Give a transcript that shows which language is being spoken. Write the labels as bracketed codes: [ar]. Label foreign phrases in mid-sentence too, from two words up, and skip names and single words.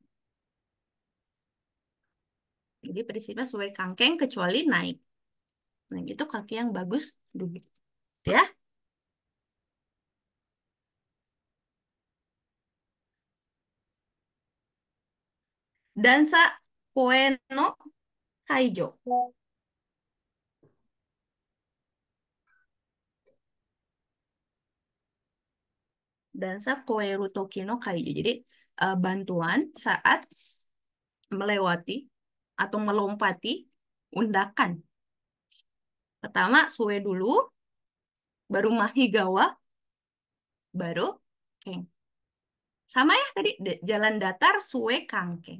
[id] Jadi prinsipnya sue, kang, keng kecuali naik. Naik itu kaki yang bagus dulu. [ja] Ya. 段差越えの介助. 段差越える時の介助. [id] Jadi bantuan saat melewati atau melompati undakan. Pertama sue dulu, baru mahigawa, baru keng. Sama ya tadi, jalan datar sue kangkeng.